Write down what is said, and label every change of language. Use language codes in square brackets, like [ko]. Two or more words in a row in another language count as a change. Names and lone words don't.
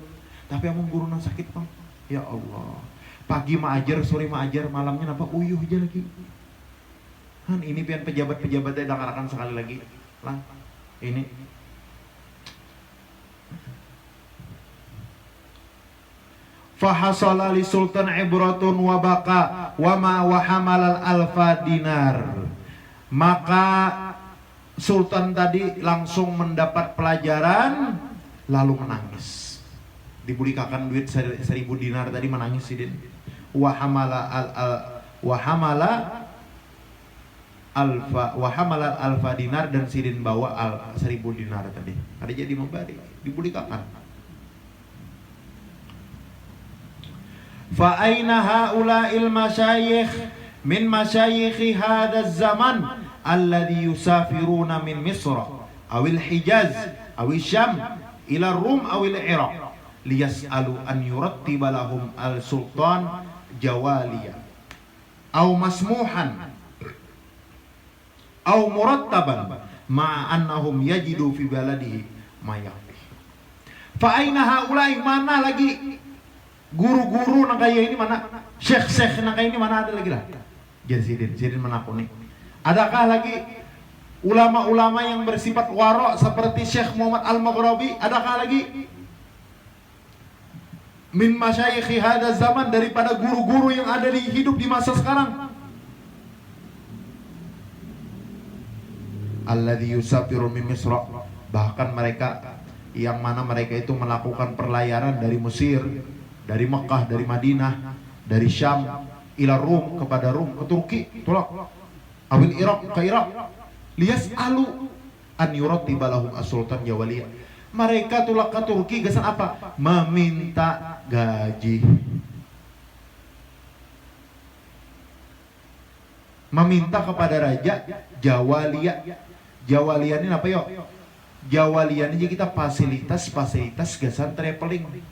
[bjn] Tapi kamu guru nang sakit bang. [ar] يا الله, [bjn] pagi ma'ajar, sore ma'ajar, malamnya napa uyuh aja lagi. Ini pian pejabat-pejabatnya dangarakan sekali lagi lah. [ar] Ini فحصل للسلطان عبرة وبكى وما وحمل الألف دينار. [id] Maka Sultan tadi langsung mendapat pelajaran lalu menangis. [bjn] Dibulikakan duit 1.000 dinar tadi menangis Sidin. [ar] وحمل ألف دينار, [bjn] dan Sidin bawa 1.000 dinar tadi. Ada jadi membalik, dibulikakan. [ar] فأين هؤلاء المشايخ من مشايخ هذا الزمان الذين يسافرون من مصر أو الحجاز أو الشام إلى الروم أو العراق ليسألوا أن يرتب لهم السلطان جوالي أو مسموحا أو مرتبا مع أنهم يجدون في بلادهم ما يكفي. فأين هؤلاء, [bjn] mana lagi guru-guru nang kaya ini, mana syekh-syekh nang kaya ini, mana ada lagi lah? Jadi Sidin menakuni. [id] Adakah lagi ulama-ulama yang bersifat waro seperti Syekh Muhammad Al-Maghrabi? Adakah lagi [ar] من مشايخ هذا الزمان, [id] daripada guru-guru yang ada di hidup di masa sekarang? [ar] الذي يسافر من مصر, [id] bahkan mereka yang mana mereka itu melakukan perlayaran dari Mesir, dari Mekah, dari Madinah, dari Syam [ar] إلى الروم, [id] kepada Rum, ke Turki, tolak [ar] أو العراق, [id] ke Irak, [ar] ليسألوا أن يرتب لهم السلطان جوالي. [bjn] Mereka tulak ke Turki gesan apa? Meminta gaji, meminta kepada raja jawaliya. Jawalian ini apa yuk? Jawalian ini kita fasilitas gasan traveling.